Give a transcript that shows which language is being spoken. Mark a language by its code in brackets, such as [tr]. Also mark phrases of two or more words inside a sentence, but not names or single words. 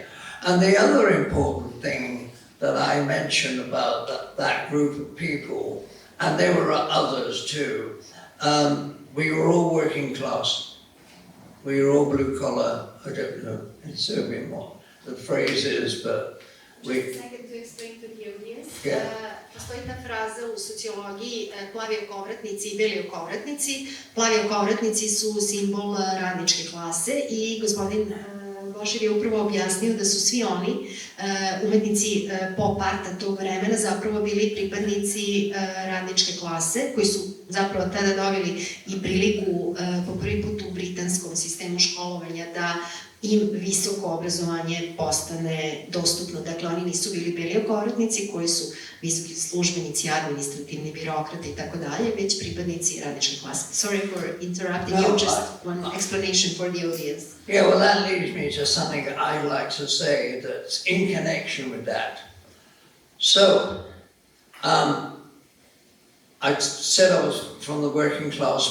[en] And the other important thing that I mentioned about that group of people, and there were others too, we were all working class. We were all blue collar. I don't know in Serbian what the phrase is, but we... Just a second to explain to the audience. Yeah. [sr] Postoji ta fraza u sociologiji plavi okovratnici i beli okovratnici. Plavi okovratnici su simbol radničke klase i gospodin Bošir je upravo objasnio da su svi oni umetnici pop arta tog vremena zapravo bili pripadnici radničke klase koji su zapravo tada dobili i priliku po prvi put u britanskom sistemu školovanja da im visoko obrazovanje postane dostupno. Dakle, oni nisu bili beli okovratnici koji su visoki službenici, administrativni birokrati i tako dalje, već pripadnici radničke klase. [en] Sorry for interrupting you, just one explanation for the audience. Yeah, well, that leads me to something I'd like to say that's in connection with that. So, I said I was from the working class.